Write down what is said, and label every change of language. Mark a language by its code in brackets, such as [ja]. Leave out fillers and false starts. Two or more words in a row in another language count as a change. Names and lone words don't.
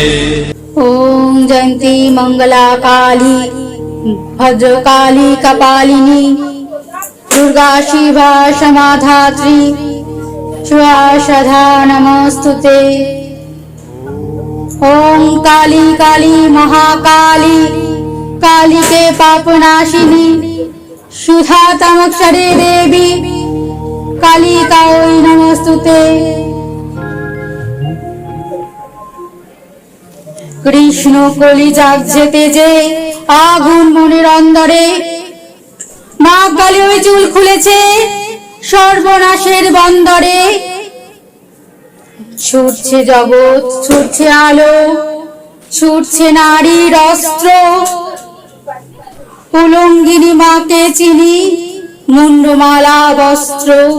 [sa] ओम जयंती मंगला काली भद्रकाली कपालिनी दुर्गा शिवा क्षमा धात्री स्वाहा स्वधा नमस्तुते। ओम काली काली महाकाली काली के पापनाशिनी सुधा तमक्षरे देवी कालिकायै नमस्तुते। [bn] কৃষ্ণ কলি জাগছে তেজে আগুন মনের অন্দরে মা কালী ওই চুল খুলেছে সর্বনাশের বন্দরে। ছুটছে জগৎ ছুটছে আলো ছুটছে নারীর অস্ত্র উলঙ্গিনী মাকে চিনি মুন্ডমালা বস্ত্র।